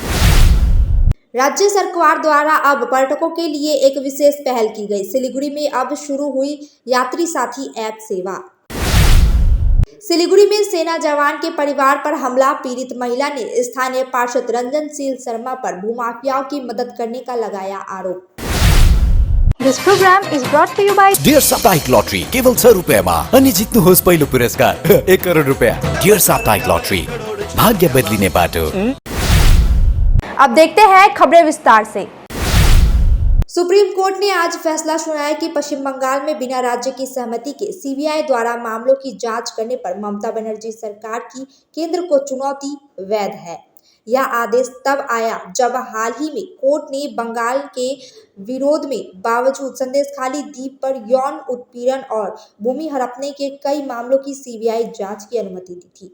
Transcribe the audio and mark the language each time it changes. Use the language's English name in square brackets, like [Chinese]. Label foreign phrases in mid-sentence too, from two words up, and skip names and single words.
[Hindi] राज्य सरकार द्वारा अब पर्यटकों के लिए एक विशेष पहल की गई। सिलीगुड़ी में अब शुरू हुई यात्री साथी ऐप सेवा। सिलीगुड़ी में सेना जवान के परिवार पर हमला, पीड़ित महिला ने स्थानीय पार्षद रंजनशील शर्मा पर भूमाफियाओं की मदद करने का लगाया आरोप। [English] This program is brought to you by [Nepali] डियर साप्ताहिक लॉटरी केवल 6 रुपयामा अनि जित्नुहोस् पहिलो पुरस्कार 1 करोड रुपया। डियर साप्ताहिक लॉटरी, भाग्य बदलिने बाटो। [Hindi] अब देखते हैं खबरें विस्तार से। सुप्रीम कोर्ट ने आज फैसला सुनाया कि पश्चिम बंगाल में बिना राज्य की सहमति के सीबीआई द्वारा मामलों की जांच करने पर ममता बनर्जी सरकार की केंद्र को चुनौती वैध है। यह आदेश तब आया जब हाल ही में कोर्ट ने बंगाल के विरोध में बावजूद संदेशखाली द्वीप पर यौन उत्पीड़न और भूमि हड़पने के कई मामलों की सीबीआई जांच की अनुमति दी थी।